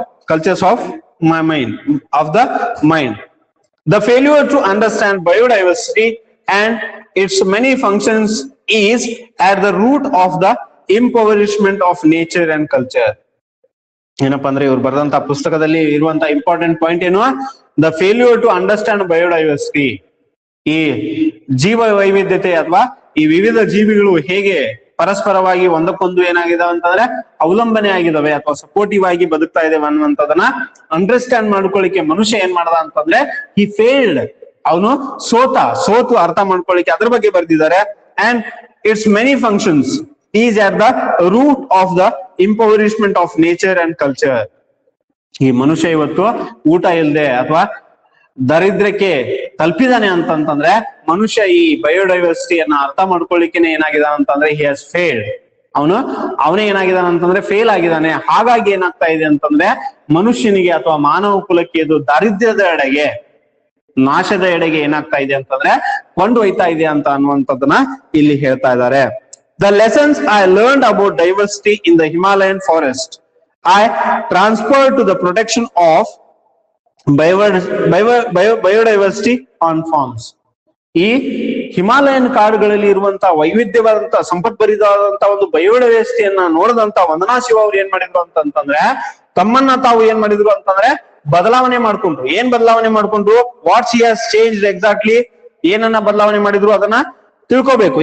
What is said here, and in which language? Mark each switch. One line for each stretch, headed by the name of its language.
English: Cultures of my mind, of the mind. The failure to understand biodiversity and its many functions is at the root of the impoverishment of nature and culture.
Kannada: ಏನಪ್ಪಾ ಅಂದ್ರೆ ಇವ್ರು ಬರೆದಂತ ಪುಸ್ತಕದಲ್ಲಿ ಇರುವಂತ important point ಏನು,
English: the failure to understand biodiversity,
Kannada: ಈ ಜೀವ ವೈವಿಧ್ಯತೆ ಅಥವಾ ಈ ವಿವಿಧ ಜೀವಿಗಳು ಹೇಗೆ ಪರಸ್ಪರವಾಗಿ ಒಂದಕ್ಕೊಂದು ಏನಾಗಿದಾವೆ ಅಂತಂದ್ರೆ ಅವಲಂಬನೆ ಆಗಿದಾವೆ ಅಥವಾ ಸಪೋರ್ಟಿವ್ ಆಗಿ ಬದುಕ್ತಾ ಇದ್ದೇವೆ ಅನ್ನುವಂಥದನ್ನ ಅಂಡರ್ಸ್ಟ್ಯಾಂಡ್ ಮಾಡ್ಕೊಳ್ಳಿಕ್ಕೆ ಮನುಷ್ಯ ಏನ್ ಮಾಡ್ದ ಅಂತಂದ್ರೆ
English: he failed,
Kannada: ಅವನು ಸೋತು ಅರ್ಥ ಮಾಡ್ಕೊಳ್ಳಿಕ್ಕೆ ಅದ್ರ ಬಗ್ಗೆ ಬರ್ದಿದ್ದಾರೆ.
English: And it's many functions is at the root of the impoverishment of nature and culture.
Kannada: ಈ ಮನುಷ್ಯ ಇವತ್ತು ಊಟ ಇಲ್ಲದೆ ಅಥವಾ ದರಿದ್ರಕ್ಕೆ ತಲುಪಿದಾನೆ ಅಂತಂತಂದ್ರೆ ಮನುಷ್ಯ ಈ ಬಯೋಡೈವರ್ಸಿಟಿಯನ್ನ ಅರ್ಥ ಮಾಡ್ಕೊಳ್ಳಿಕ್ಕೆ ಏನಾಗಿದಾನ ಅಂತಂದ್ರೆ
English: He has failed.
Kannada: ಅವನೇ ಏನಾಗಿದಾನ ಅಂತಂದ್ರೆ ಫೇಲ್ ಆಗಿದ್ದಾನೆ. ಹಾಗಾಗಿ ಏನಾಗ್ತಾ ಇದೆ ಅಂತಂದ್ರೆ ಮನುಷ್ಯನಿಗೆ ಅಥವಾ ಮಾನವ ಕುಲಕ್ಕೆ ಇದು ದಾರಿದ್ರ್ಯದ ಎಡೆಗೆ, ನಾಶದ ಎಡೆಗೆ ಏನಾಗ್ತಾ ಇದೆ ಅಂತಂದ್ರೆ ಕೊಂಡೊಯ್ತಾ ಇದೆ ಅಂತ ಅನ್ನುವಂಥದ್ದನ್ನ ಇಲ್ಲಿ ಹೇಳ್ತಾ ಇದ್ದಾರೆ.
English: The lessons I learned about diversity in the Himalayan forest, I transferred to the protection of biodiversity on farms.
Kannada: ಈ ಹಿಮಾಲಯನ್ ಕಾಡುಗಳಲ್ಲಿ ಇರುವಂತಹ ವೈವಿಧ್ಯವಾದಂತಹ ಸಂಪತ್ಭರಿತವಾದಂತಹ ಒಂದು ಬಯೋಡೈವರ್ಸಿಟಿಯನ್ನ ನೋಡಿದಂತ ವಂದನಾ ಶಿವ ಅವ್ರು ಏನ್ ಮಾಡಿದ್ರು ಅಂತಂದ್ರೆ ತಮ್ಮನ್ನ ತಾವು ಏನ್ ಮಾಡಿದ್ರು ಅಂತಂದ್ರೆ ಬದಲಾವಣೆ ಮಾಡ್ಕೊಂಡ್ರು. ಏನ್ ಬದಲಾವಣೆ ಮಾಡ್ಕೊಂಡ್ರು?
English: what's he has changed exactly,
Kannada: ಏನನ್ನ ಬದಲಾವಣೆ ಮಾಡಿದ್ರು ಅದನ್ನ ತಿಳ್ಕೋಬೇಕು.